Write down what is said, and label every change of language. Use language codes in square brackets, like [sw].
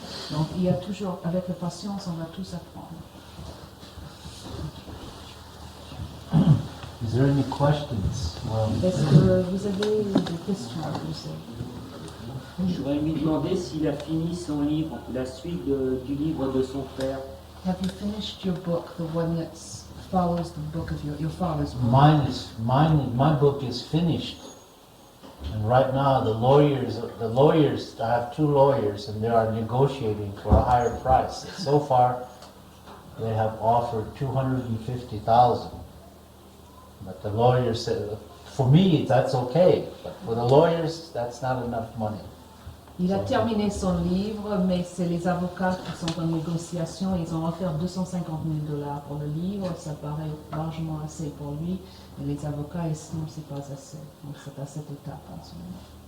[fr] Donc il y a toujours, avec la patience, on va tous apprendre. [en] Is there any questions? [fr] Est-ce que vous avez des questions à poser? Je voudrais lui demander s'il a fini son livre, la suite du livre de son père. [en] Have you finished your book, the one that follows the book of your father's book? My book is finished. And right now the lawyers, I have 2 lawyers and they are negotiating for a higher price. So far, they have offered $250,000. But the lawyers said, for me, that's okay. But for the lawyers, that's not enough money. [fr] Il a terminé son livre, mais c'est les avocats qui sont en négociation. Ils ont offert $250,000 pour le livre. Ça paraît largement assez pour lui. Mais les avocats estiment que ce n'est pas assez. Donc c'est à cette étape en ce moment.